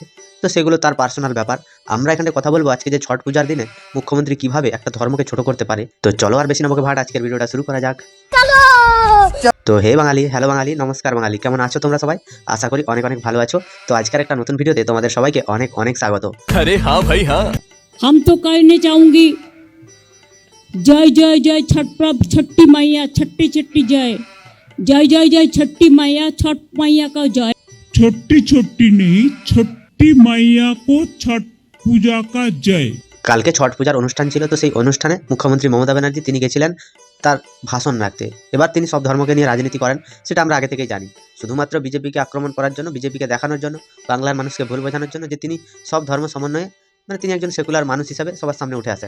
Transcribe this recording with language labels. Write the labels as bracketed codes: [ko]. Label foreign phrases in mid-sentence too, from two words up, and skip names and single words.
[bn] তো সেগুলো তার পার্সোনাল ব্যাপার। আমরা এখানে কথা বলবো আজকে যে ছট পূজার দিনে মুখ্যমন্ত্রী কিভাবে একটা ধর্মকে ছোট করতে পারে। তো চলো আর বেশি না বকে ভাট, আজকের ভিডিওটা শুরু করা যাক। তো হে বাঙালি, হ্যালো বাঙালি, নমস্কার বাঙালি, কেমন আছো তোমরা সবাই? আশা করি অনেক অনেক ভালো আছো। তো আজকের একটা নতুন ভিডিওতে তোমাদের সবাইকে অনেক অনেক স্বাগত। [hi] अरे हाँ भाई हाँ। हम तो कहने चाहूंगी जय जय जय छठ प्रभु छठी मैया, छठी छठी जय। जय जय जय छठी मैया, छठ मैया का जय। छोटी छोटी नहीं, छोटी मैया को छठ पूजा का जय। [bn] কালকে ছট পূজার অনুষ্ঠান ছিল, তো সেই অনুষ্ঠানে মুখ্যমন্ত্রী মমতা ব্যানার্জি তিনি গেছিলেন তার ভাষণ রাখতে। এবার তিনি সব ধর্মকে নিয়ে রাজনীতি করেন, সেটা আমরা আগে থেকেই জানি। শুধুমাত্র বিজেপিকে আক্রমণ করার জন্য, বিজেপিকে দেখানোর জন্য, বাংলার মানুষকে ভুল বোঝানোর জন্য যে তিনি সব ধর্ম সমন্বয়ে, মানে তিনি একজন সেকুলার মানুষ হিসাবে সবার সামনে উঠে আসেন।